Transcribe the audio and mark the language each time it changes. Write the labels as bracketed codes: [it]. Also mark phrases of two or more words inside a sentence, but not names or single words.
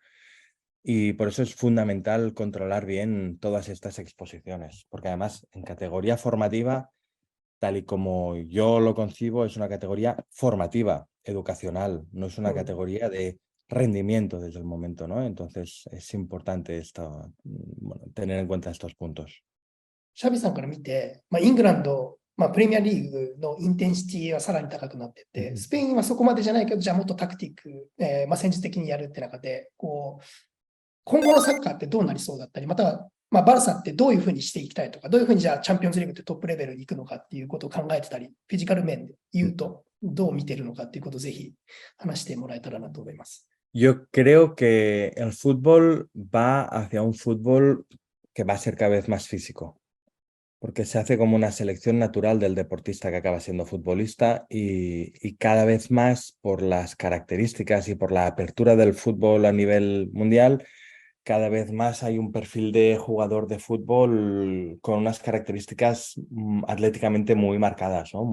[es] Y por eso es fundamental controlar bien todas estas exposiciones, porque además en categoría formativa, tal y como yo lo concibo, es una categoría formativa, educacional, no es una categoría de rendimiento desde el momento, ¿no? Entonces es importante tener en cuenta estos puntos. [ja] シャビさんから見て、イングランド、プレミアリーグのインテンシティはさらに高くなっていて、スペインはそこまでじゃないけど、じゃあもっとタクティック、戦術的にやるって中で、今後のサッカーってどうなりそうだったり、または、バルサってどういうふうにしていきたいとか、どういうふうにじゃあチャンピオンズリーグってトップレベルに行くのかっていうことを考えてたり、フィジカル面で言うと、どう見てるのかっていうことをぜひ話してもらえたらなと思います。 [es] Yo creo que el fútbol va hacia un fútbol que va a ser cada vez más físico, porque se hace como una selección natural del deportista que acaba siendo futbolista y cada vez más por las características y por la apertura del fútbol a nivel mundial, cada vez más hay un perfil de jugador de fútbol con unas características atléticamente muy marcadas, ¿no?